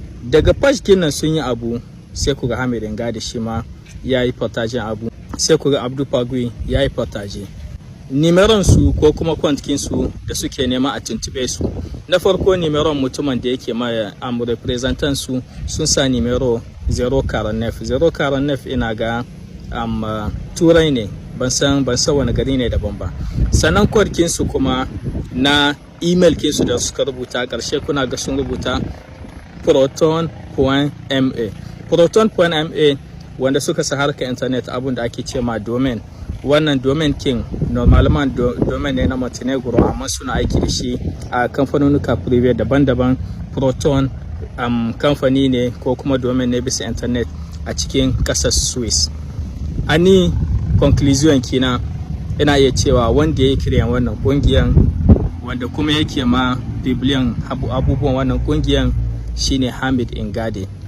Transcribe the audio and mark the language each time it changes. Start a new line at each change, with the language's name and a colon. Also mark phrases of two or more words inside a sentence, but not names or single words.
Hausa: Daga page kin nan sun yi abu, Sai ku ga Hamid Ngadi shi ma ya yi partagen abu. Sai ku ga Abdu Pagui ya yi partage. Nimeron su ko kuma kwantkin su da suke nema a tuntube su. Na farko nimeron mutumin da yake ma, am, representant su sun sa nimero zero quarante-neuf. Zero quarante-neuf ina ga, am, Turai ne. Ban san, ban san wani gari ne daban ba. Sannan kwarkin su kuma na email kin su da suka rubuta a ƙarshe kuna ga sun rubuta proton point M A. Proton point M A wanda suka sa harkar internet abun da ake ce ma domain. Wannan domain king normalman do-, domain ne na Montenegro amma suna aiki da shi a kamfanonuka privé daban-daban. Proton, am, kamfani ne ko kuma domain ne bisa internet a cikin ƙasar Swiss. A ni conclusion kina ina iya cewa wanda ya yi kiran wannan ƙungiyan, wanda kuma yake ma bibliyan abu-, abubuwan wannan ƙungiyan shine Hamid Ingade.